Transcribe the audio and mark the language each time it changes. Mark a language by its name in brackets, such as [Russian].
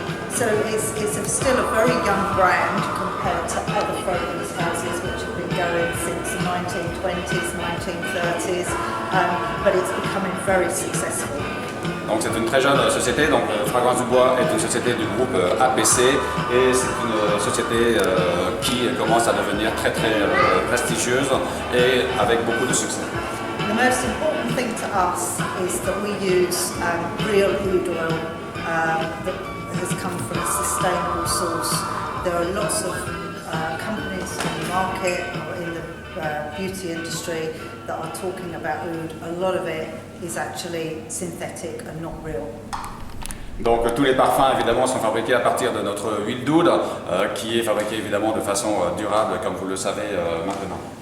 [English] So it's still a very young brand compared to other fragrance houses which have been going since the 1920s, 1930s, but it's becoming very successful. [French] Donc c'est une très jeune société, donc Fragrance du Bois est une société du groupe APC et c'est une société qui commence à devenir très très prestigieuse et avec beaucoup de succès. [English] The most important thing to us is that we use real oud oil that has come from a sustainable source. There are lots of companies in the market or in the beauty industry that are talking about oud. A lot of it is actually synthetic and not real. [French] Donc tous les parfums évidemment sont fabriqués à partir de notre huile d'oud qui est fabriquée évidemment de façon durable comme vous le savez maintenant.